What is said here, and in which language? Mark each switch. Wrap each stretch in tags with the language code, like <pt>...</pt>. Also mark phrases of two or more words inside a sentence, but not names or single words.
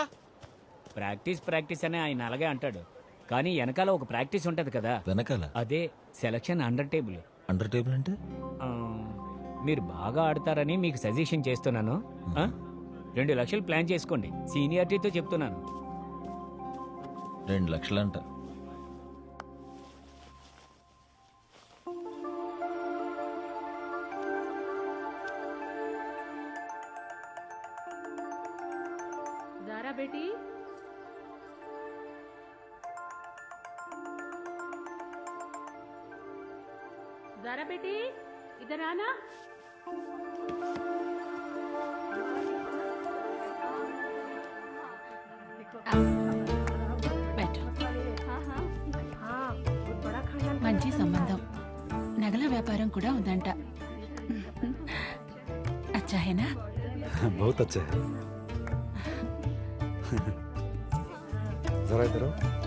<te>ప్రాక్టీస్ అని ఆయన అలాగే అంటాడు, కానీ వెనకాల ఒక ప్రాక్టీస్ ఉంటది కదా. వెనకాల అదే</te> <en>selection under table. under table</en> <te>అంటే? మీరు బాగా ఆడతారని మీకు సజెషన్ చేస్తున్నాను. 2 లక్షలు ప్లాన్ చేసుకోండి. సీనియారిటీతో చెప్తున్నాను. 2 లక్షలంట.</te> <hi>जारा बेटी, जारा बेटी इधर आना.</hi> <te>మంచి సంబంధం, నగల వ్యాపారం కూడా ఉందంట.</te> <hi>अच्छा है ना? बहुत अच्छा है. जरा इधर आओ.</hi>